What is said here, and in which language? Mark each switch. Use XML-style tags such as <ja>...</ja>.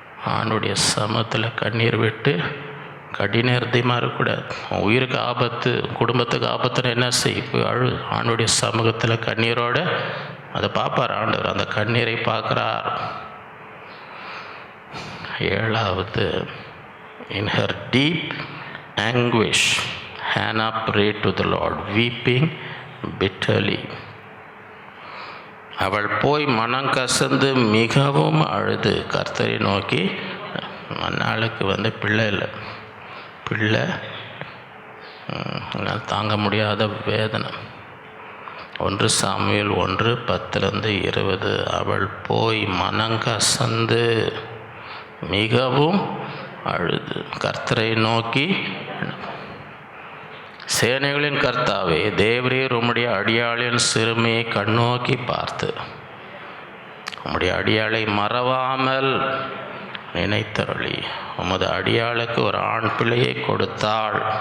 <ta>அவனுடைய சமத்தில் கண்ணீர் விட்டு கடின இருதயமாக இருக்கக்கூடாது. உன் உயிருக்கு ஆபத்து, குடும்பத்துக்கு ஆபத்துன்னு என்ன செய், போய் அழு. அவனுடைய சமூகத்தில் கண்ணீரோடு அதை பார்ப்பார் ஆண்டவர், அந்த கண்ணீரை பார்க்குறார். 7வது,</ta> <en>in her deep anguish Hannah prayed to the Lord, weeping bitterly.</en> <ta>அவள் போய் மனங்கசந்து மிகவும் அழுது கர்த்தரை நோக்கி. மன்னாளுக்கு பிள்ளை இல்லை, பிள்ளை தாங்க முடியாத வேதனை. 1 சாமுவேல் 1:10-20. அவள் போய் மனங்கசந்து மிகவும் அழுது கர்த்தரை நோக்கி, சேனைகளின் கர்த்தாவே, தேவரீர் உம்முடைய அடியாளின் சிறுமையை கண்ணோக்கி பார்த்து உம்முடைய அடியாளை மறவாமல் நினைத்தருளி உமது அடியாளுக்கு ஒரு ஆண் பிள்ளையை கொடுத்தாள்.</ta>